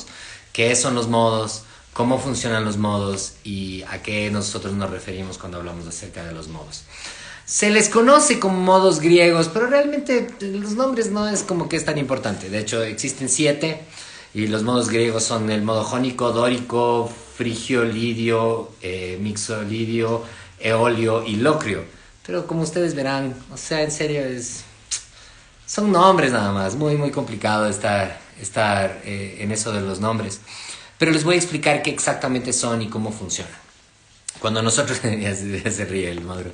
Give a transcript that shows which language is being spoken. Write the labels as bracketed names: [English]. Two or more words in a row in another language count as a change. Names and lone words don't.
[Spanish] ¿Qué son los modos? ¿Cómo funcionan los modos? ¿Y a qué nosotros nos referimos cuando hablamos acerca de los modos? Se les conoce como modos griegos, pero realmente los nombres no es como que es tan importante. De hecho, existen 7 y los modos griegos son el modo jónico, dórico, frigio, lidio, mixolidio, eolio y locrio. Pero como ustedes verán, o sea, en serio son nombres nada más. Muy, muy complicado estar en eso de los nombres. Pero les voy a explicar qué exactamente son y cómo funcionan. Cuando nosotros... ya se ríe el Maduro.